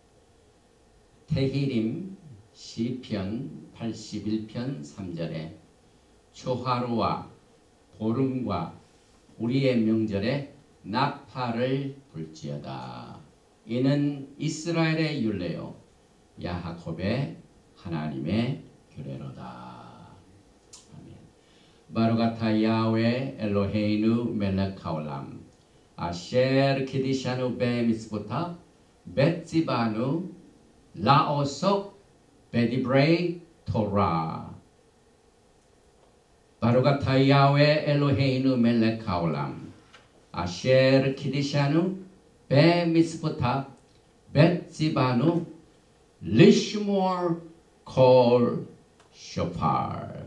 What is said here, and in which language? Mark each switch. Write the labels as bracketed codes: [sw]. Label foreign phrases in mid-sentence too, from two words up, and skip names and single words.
[ko] 테히림 시편 81편 3절에 초하루와 보름과 우리의 명절에 나팔을 불지어다. 이는 이스라엘의 율례요 야하콥의 하나님의 규례로다. 아멘. [he] ברוך אתה יהוה אלוהינו מלך העולם אשר קידשנו במצוותיו וציוונו לעסוק בדברי תורה. ברוך אתה יהוה אלוהינו מלך העולם אשר קידשנו במצוותיו וציוונו לשמור קול שופר.